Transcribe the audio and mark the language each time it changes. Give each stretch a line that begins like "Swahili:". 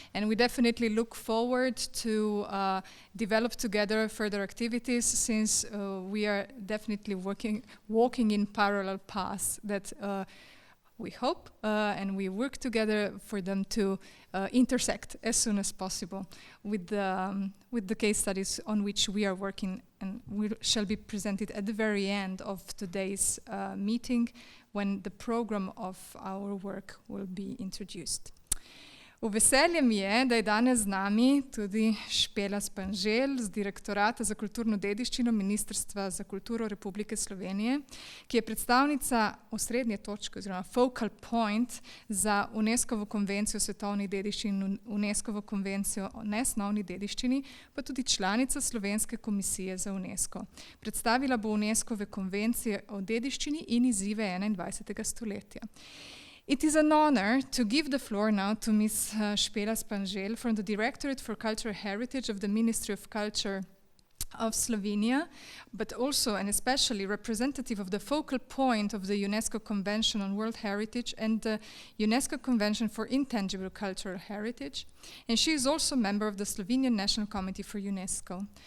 English: And we definitely look forward to develop together further activities, since we are definitely walking in parallel paths that we hope and we work together for them to intersect as soon as possible with the case studies on which we are working, and shall be presented at the very end of today's meeting, when the program of our work will be introduced.
Slovenian: V veselje mi je, da je danes z nami tudi Špela Španžel z Direktorata za kulturno dediščino Ministrstva za kulturo Republike Slovenije, ki je predstavnica osrednje točke oziroma
English: focal point
Slovenian: za UNESCO-vo konvencijo o svetovni dediščini in UNESCO-vo konvencijo o nesnovni dediščini, pa tudi članica Slovenske komisije za UNESCO. Predstavila bo UNESCO-ve konvencije o dediščini in izzive 21. stoletja.
English: It is an honor to give the floor now to Ms. Špela Španžel from the Directorate for Cultural Heritage of the Ministry of Culture of Slovenia, but also and especially representative of the focal point of the UNESCO Convention on World Heritage and the UNESCO Convention for Intangible Cultural Heritage, and she is also a member of the Slovenian National Committee for UNESCO.